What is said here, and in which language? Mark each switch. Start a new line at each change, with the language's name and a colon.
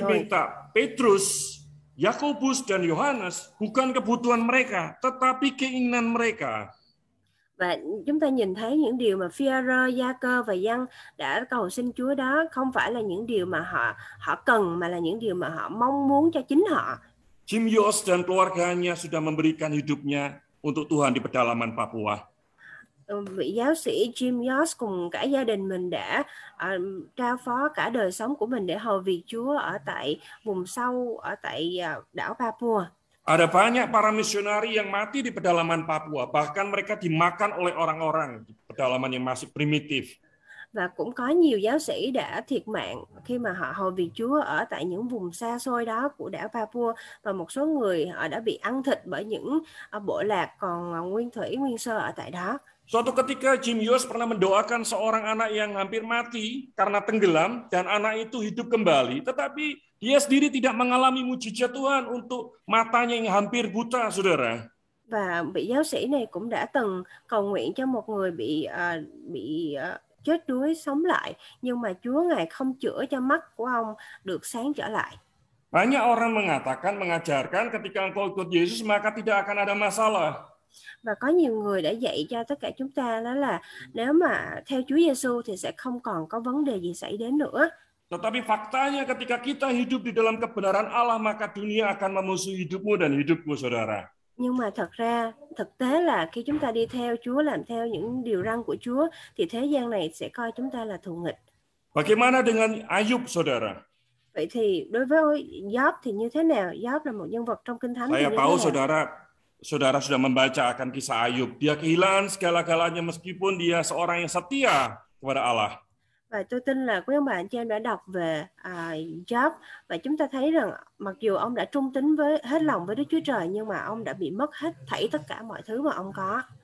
Indonesian: diminta Petrus, Yakobus dan Yohanes bukan kebutuhan mereka, tetapi keinginan mereka.
Vietnamese: Và chúng ta nhìn thấy những điều mà Phi-e-rơ, Gia-cơ và Giăng đã cầu xin Chúa đó không phải là những điều mà họ cần, mà là những điều mà họ mong muốn cho chính họ.
Indonesian: Jim Yos dan keluarganya sudah memberikan hidupnya untuk Tuhan di pedalaman Papua.
Vietnamese: Vị giáo sĩ Jim Yos cùng cả gia đình mình đã trao phó cả đời sống của mình để hầu việc Chúa ở tại vùng sâu, ở tại đảo Papua.
Indonesian: Ada banyak para misionari yang mati di pedalaman Papua, bahkan mereka dimakan oleh orang-orang di pedalaman yang masih primitif.
Vietnamese: Và cũng có nhiều giáo sĩ đã thiệt mạng khi mà họ hầu việc Chúa ở tại những vùng xa xôi đó của đảo Papua, và một số người họ đã bị ăn thịt bởi những bộ lạc còn nguyên thủy, nguyên sơ ở tại đó.
Indonesian: Suatu ketika Jim Yos pernah mendoakan seorang anak yang hampir mati karena tenggelam dan anak itu hidup kembali, tetapi dia sendiri tidak mengalami mujizat Tuhan untuk matanya yang hampir buta, saudara.
Vietnamese: Và vị giáo sĩ này cũng đã từng cầu nguyện cho một người bị chết đuối sống lại, nhưng mà Chúa Ngài không chữa cho mắt của ông được sáng trở lại.
Indonesian: Banyak orang mengatakan, mengajarkan ketika engkau ikut Yesus maka tidak akan ada masalah.
Vietnamese: Và có nhiều người đã dạy cho tất cả chúng ta đó là nếu mà theo Chúa Giêsu thì sẽ không còn có vấn đề gì xảy đến nữa.
Indonesian: Tetapi faktanya ketika kita hidup di dalam kebenaran Allah maka dunia akan memusuhi hidupmu dan hidupku, saudara.
Vietnamese: Nhưng mà thực tế là khi chúng ta đi theo Chúa, làm theo những điều răn của Chúa, thì thế gian này sẽ coi chúng ta là thù nghịch.
Indonesian: Bagaimana dengan Ayub, saudara?
Vietnamese: Vậy thì đối với Gióp thì như thế nào? Gióp là một nhân vật trong Kinh Thánh.
Indonesian: Saya tahu saudara sudah membaca akan kisah Ayub. Dia kehilangan segala-galanya meskipun dia seorang yang setia kepada Allah.
Vietnamese: Và tôi tin là quý ông bà anh chị em đã đọc về Job, và chúng ta thấy rằng mặc dù ông đã trung tín hết lòng với Đức Chúa Trời, nhưng mà ông đã bị mất hết thảy tất cả mọi thứ mà ông có.